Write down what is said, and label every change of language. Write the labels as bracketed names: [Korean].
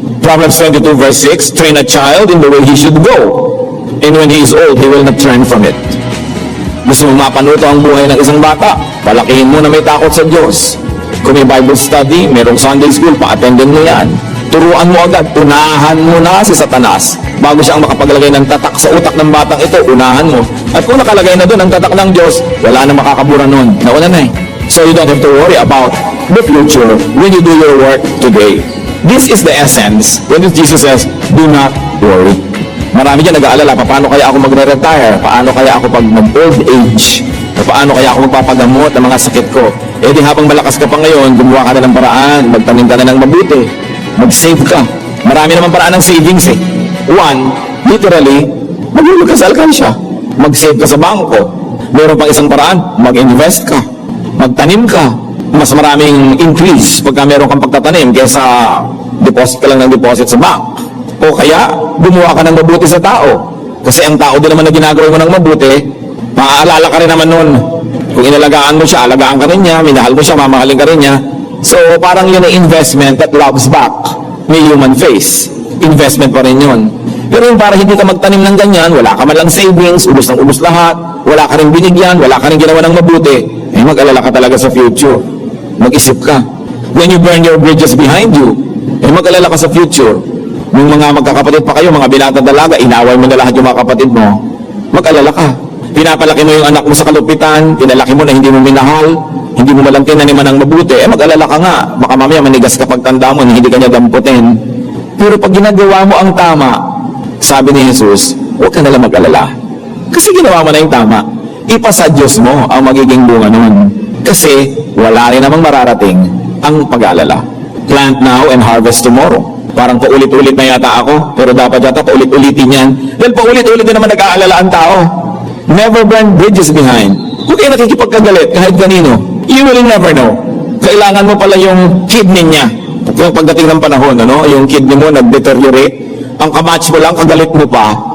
[English] Proverbs 22 verse 6, train a child in the way he should go. And when he is old, he will not turn from it. [Filipino] Gusto mo mapanuto ang buhay ng isang bata, palakihin mo na may takot sa Diyos. Kung may Bible study, merong Sunday school, pa-attendin mo yan. Turuan mo agad, unahan mo na si Satanas. Bago siyang makapaglagay ng tatak sa utak ng batang ito, unahan mo. At kung nakalagay na doon ang tatak ng Diyos, wala na makakabura nun. Nauna na eh. [English] So you don't have to worry about the future when you do your work today. This is the essence when Jesus says, do not worry. [Filipino] Marami dyan nag-aalala, paano kaya ako magre-retire? Paano kaya ako pag mag-old age? Paano kaya ako magpapagamot ng mga sakit ko? Eh di habang malakas ka pa ngayon, gumawa ka na ng paraan, magtanim ka na ng mabuti, mag-save ka. Marami naman paraan ng savings eh. [English] One, literally, [Filipino] maghulog ka sa alkansya. Mag-save ka sa bangko. Meron pang isang paraan, mag-invest ka. Magtanim ka. Mas maraming increase pagka meron kang pagtatanim kaysa deposit ka lang ng deposit sa bank. O kaya, gumawa ka ng mabuti sa tao. Kasi ang tao din naman na ginagawa mo ng mabuti, maaalala ka rin naman nun. Kung inalagaan mo siya, alagaan ka rin niya, minahal mo siya, mamahalin ka rin niya. [English] So, [Filipino] parang yun ay [English] investment that loves back. [Filipino] May human face. Investment pa rin yun. Pero yung para hindi ka magtanim ng ganyan, wala ka man lang savings, ubos ng ubos lahat, wala ka rin binigyan, wala ka rin ginawa ng mabuti, eh mag-alala ka talaga sa future. Mag-isip ka. [English] When you burn your bridges behind you, [Filipino] eh mag-alala ka sa future. Yung mga magkakapatid pa kayo, mga binatang dalaga, inaway mo na lahat yung mga kapatid mo, mag-alala ka. Pinapalaki mo yung anak mo sa kalupitan, pinalaki mo na hindi mo minahal, hindi mo malang tinaniman ng mabuti, eh mag-alala ka nga. Baka mamaya manigas ka pagtanda mo, hindi ka niya damputin. Pero pag ginagawa mo ang tama, sabi ni Jesus, huwag ka nalang mag-alala. Kasi ginawa mo na yung tama. Ipasa Diyos mo ang magiging bunga nun. Kasi wala rin namang mararating ang pag-aalala. [English] Plant now and harvest tomorrow. [Filipino] Parang paulit-ulit na yata ako, pero dapat yata paulit-ulitin yan. Dahil paulit-ulit din naman nag-aalala ang tao. [English] Never burn bridges behind. [Filipino] Huwag kayo nakikipagkagalit kahit kanino. [English] You will never know. [Filipino] Kailangan mo pala yung kidney niya. Yung pagdating ng panahon, ano, yung kidney mo nag-deteriorate, ang kamatch mo lang, kagalit mo pa.